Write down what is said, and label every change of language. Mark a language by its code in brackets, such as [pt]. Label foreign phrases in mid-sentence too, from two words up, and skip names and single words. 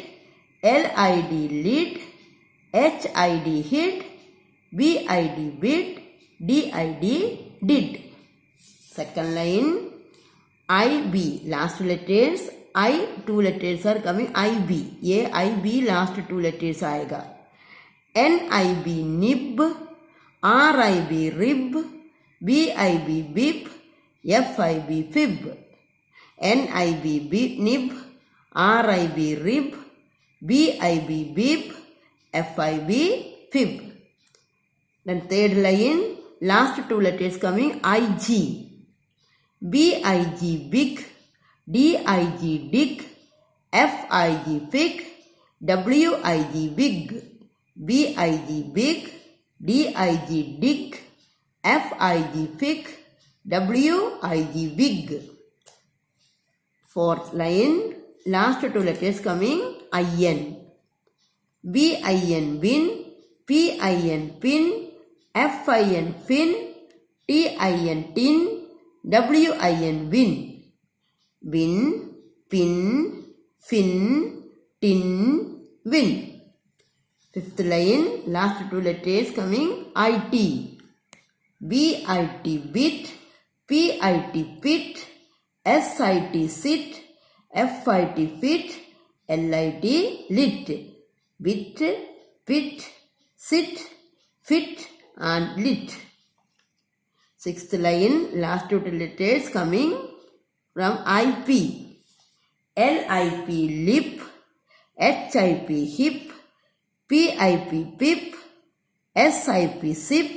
[en] LID lid. HID hit. BID bit. DID did. Second line. IB. Last letters. I two letters are coming. IB. AIB last two letters आएगा. NIB nib. RIB rib. BIB bib. FIB fib. NIB nib. RIB rib. BIB bib. FIB fib. Then third line, last two letters coming, IG. BIG big. DIG dig. FIG fig. WIG big. BIG big. DIG dig. FIG fig. WIG big. Fourth line, last two letters coming, IN. BIN bin. PIN pin. FIN fin. TIN tin. WIN win. Win, pin, fin, tin, win. Fifth line, last two letters coming, IT. BIT bit. PIT pit. SIT sit. FIT fit. LIT lit. Bit, pit, sit, fit and lit. Sixth line, last two letters coming from IP. LIP lip. HIP hip. PIP pip. SIP sip.